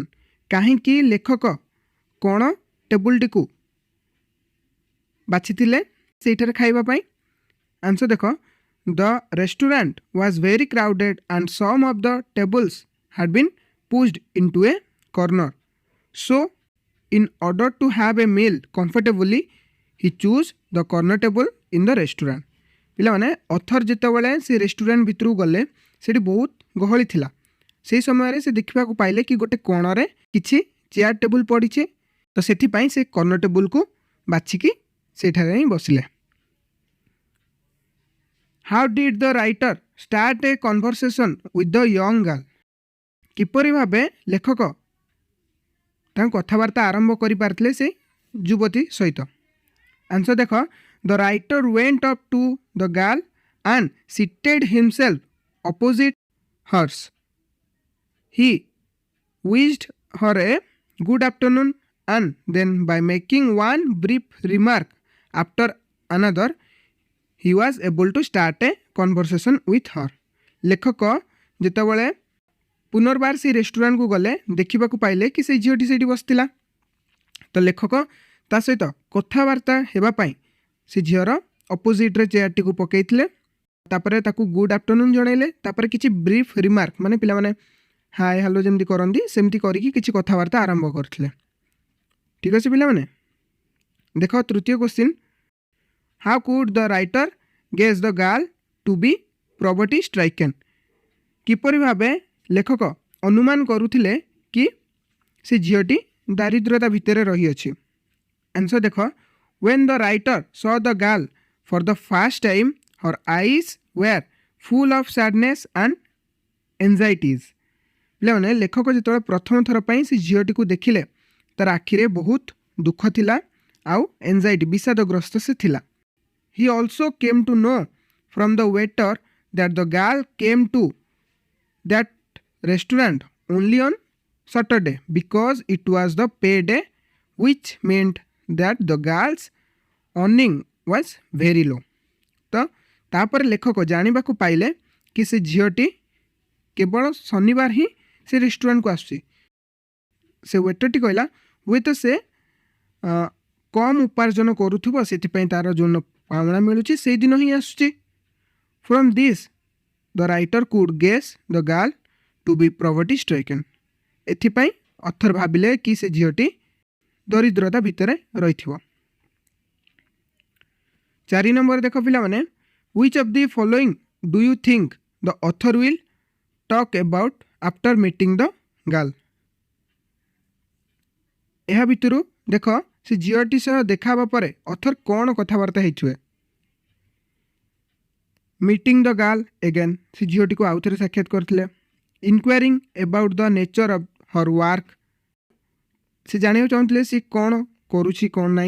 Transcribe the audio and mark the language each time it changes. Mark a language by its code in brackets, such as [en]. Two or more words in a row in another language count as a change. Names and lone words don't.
[or] କାହିଁକି ଲେଖକ କ'ଣ ଟେବୁଲଟିକୁ ବାଛିଥିଲେ ସେଇଠାରେ ଖାଇବା ପାଇଁ? [en] ଆନ୍ସର ଦେଖ, the restaurant was very crowded and some of the tables had been pushed into a corner, so in order to have a meal comfortably he choose the corner table in the restaurant. [or] ପିଲାମାନେ ଅଥର ଯେତେବେଳେ ସେ ରେଷ୍ଟୁରାଣ୍ଟ ଭିତରକୁ ଗଲେ ସେଠି ବହୁତ ଗହଳି ଥିଲା। ସେହି ସମୟରେ ସେ ଦେଖିବାକୁ ପାଇଲେ କି ଗୋଟେ କୋଣରେ କିଛି ଚେୟାର ଟେବୁଲ ପଡ଼ିଛି, ତ ସେଥିପାଇଁ ସେ କର୍ଣ୍ଣର ଟେବୁଲକୁ ବାଛିକି ସେଠାରେ ହିଁ ବସିଲେ। [en] How did the writer start a conversation with the young girl? [or] କିପରି ଭାବେ ଲେଖକ ତାଙ୍କ କଥାବାର୍ତ୍ତା ଆରମ୍ଭ କରିପାରିଥିଲେ ସେ ଯୁବତୀ ସହିତ? [en] ଆନ୍ସର ଦେଖ, the writer went up to the girl and seated himself opposite hers. ହି wished her a good afternoon and then by making one brief remark after another he was able to start a conversation with her. [or] ଲେଖକ ଯେତେବେଳେ ପୁନର୍ବାର ସେ ରେଷ୍ଟୁରାଣ୍ଟକୁ ଗଲେ ଦେଖିବାକୁ ପାଇଲେ କି ସେ ଝିଅଟି ସେଇଠି ବସିଥିଲା। ତ ଲେଖକ ତା ସହିତ କଥାବାର୍ତ୍ତା ହେବା ପାଇଁ ସେ ଝିଅର ଅପୋଜିଟ୍ରେ ଚେୟାରଟିକୁ ପକାଇଥିଲେ। ତାପରେ ତାକୁ [en] good afternoon [or] ଜଣାଇଲେ। ତାପରେ କିଛି [en] brief remark [or] ମାନେ ପିଲାମାନେ [en] hi hello [or] ଯେମିତି କରନ୍ତି ସେମିତି କରିକି କିଛି କଥାବାର୍ତ୍ତା ଆରମ୍ଭ କରିଥିଲେ। ଠିକ୍ ଅଛି ପିଲାମାନେ, ଦେଖ ତୃତୀୟ କ୍ୱେଶ୍ଚିନ୍, [en] How could the writer guess the girl to be poverty stricken? [or] କିପରି ଭାବେ ଲେଖକ ଅନୁମାନ କରୁଥିଲେ କି ସେ ଝିଅଟି ଦାରିଦ୍ର୍ୟତା ଭିତରେ ରହିଅଛି? ଆନ୍ସର ଦେଖ, [en] when the writer saw the girl for the first time her eyes were full of sadness and anxieties. [or] ପିଲାମାନେ ଲେଖକ ଯେତେବେଳେ ପ୍ରଥମ ଥର ପାଇଁ ସେ ଝିଅଟିକୁ ଦେଖିଲେ ତାର ଆଖିରେ ବହୁତ ଦୁଃଖ ଥିଲା ଆଉ ଏନ୍ଜାଇଟି ବିଷାଦଗ୍ରସ୍ତ ସେ ଥିଲା। [en] He also came to know from the waiter that the girl came to that restaurant only on Saturday because it was the payday, which meant that the girl's earning was very low. [or] ତ ତାପରେ ଲେଖକ ଜାଣିବାକୁ ପାଇଲେ କି ସେ ଝିଅଟି କେବଳ ଶନିବାର ହିଁ ସେ ରେଷ୍ଟୁରାଣ୍ଟକୁ ଆସୁଛି। ସେ ୱେଟରଟି କହିଲା ହୁଏତ ସେ କମ୍ ଉପାର୍ଜନ କରୁଥିବ, ସେଥିପାଇଁ ତାର ଯେଉଁ ପାଉଣା ମିଳୁଛି ସେଇଦିନ ହିଁ ଆସୁଛି। [en] From this the writer could guess the girl to be poverty stricken. [or] ଏଥିପାଇଁ ଅଥର ଭାବିଲେ କି ସେ ଝିଅଟି ଦରିଦ୍ରତା ଭିତରେ ରହିଥିବ। 4 ନମ୍ବର ଦେଖ ପିଲାମାନେ, [en] which of the following do you think the author will talk about after meeting the girl? [or] ଏହା ଭିତରୁ ଦେଖ ସେ ଝିଅଟି ସହ ଦେଖା ହେବା ପରେ ଅଥର କ'ଣ କଥାବାର୍ତ୍ତା ହେଇଥିବେ? [en] meeting the girl again, [or] ସେ ଝିଅଟିକୁ ଆଉଥରେ ସାକ୍ଷାତ କରିଥିଲେ। [en] inquiring about the nature of her work, [or] ସେ ଜାଣିବାକୁ ଚାହୁଁଥିଲେ ସେ କ'ଣ କରୁଛି କ'ଣ ନାହିଁ।